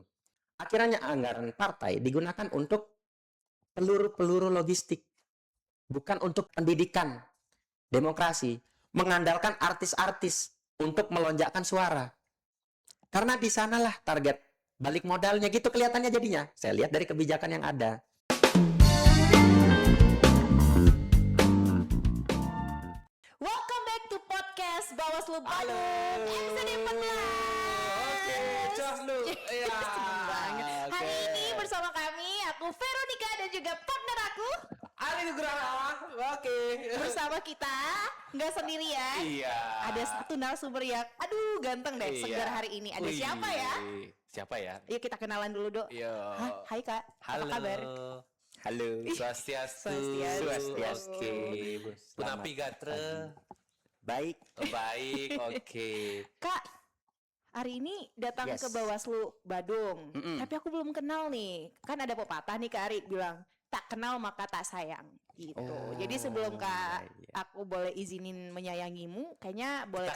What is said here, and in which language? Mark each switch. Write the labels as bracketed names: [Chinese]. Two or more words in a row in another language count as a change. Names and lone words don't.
[Indonesian] Akhirnya anggaran partai digunakan untuk peluru-peluru logistik, bukan untuk pendidikan, demokrasi, mengandalkan artis-artis untuk melonjakkan suara. Karena di sanalah target balik modalnya gitu kelihatannya jadinya. Saya lihat dari kebijakan yang ada. [English] Welcome back to podcast Bawaslu [Indonesian] Halo. Bandung episode 14. Oke, cus lu. Iya. Seneng banget. Hari Oke. ini bersama kami, aku Veronica dan juga partner aku. Ali Nugraha. Oke. Bersama kita, nggak sendirian. Iya. Ada satu narasumber yang, aduh ganteng deh, Iya. segar hari ini. Ada Wih. siapa ya? Siapa ya? Yuk kita kenalan dulu, Dok. Yo. Hah? Hai Kak, Halo. apa kabar? Halo. [Balinese] Swastiastu. Swastiastu. [Indonesian] Oke. Selamat [Balinese] Punapi gatre. [Indonesian] Baik. Oh, baik. Oke. Kak, hari ini datang Yes. ke Bawaslu Badung. Mm-mm. Tapi aku belum kenal nih. Kan ada pepatah nih Kak Ari bilang, tak kenal maka tak sayang. Gitu. Oh, Jadi sebelum Kak iya. aku boleh izinin menyayangimu, kayaknya boleh